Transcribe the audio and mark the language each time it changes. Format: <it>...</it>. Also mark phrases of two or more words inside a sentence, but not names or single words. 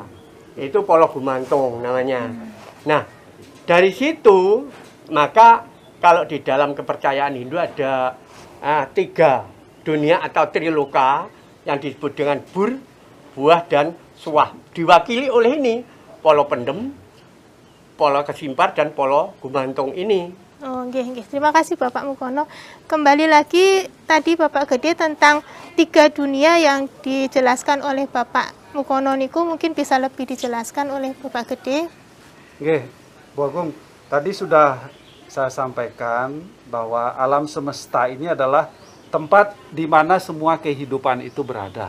<id>Itu polo gumantung namanya. Nah, dari situ, maka kalau di dalam kepercayaan Hindu ada 3 dunia atau triloka yang disebut dengan bur, buah, dan suah. Diwakili oleh ini, polo pendem, polo Kesimpar, dan polo gumantung ini. Oh, nggih, nggih. Terima kasih Bapak Mukono. Kembali lagi tadi Bapak Gede tentang 3 dunia yang dijelaskan oleh Bapak Mukono niku, mungkin bisa lebih dijelaskan oleh Bapak Gede. Nggih, Bu Agung, tadi sudah saya sampaikan bahwa alam semesta ini adalah tempat di mana semua kehidupan itu berada.</id>